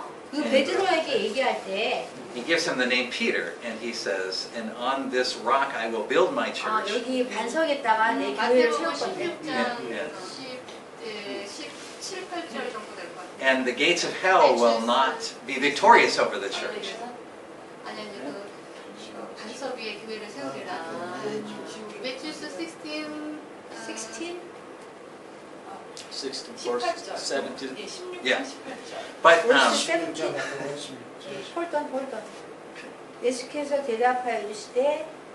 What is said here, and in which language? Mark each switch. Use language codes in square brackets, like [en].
[ko] 그 베드로에게 얘기할 때 [en] he gives him the name Peter, and he says, and on this rock I will build my church. [ko] 여기 반석에다가 내 교회를 세울 마태복음 건데 16장 17, 18절 정도 될 것 같아요. [en] And the gates of hell will not be victorious over the church. [ko] 아니 그 반석 위에 교회를 세우리라. [en] 매튜스 16 16? 16 verse 17. Yeah. But [ko] 홀던 예수께서 대답하여 이르시되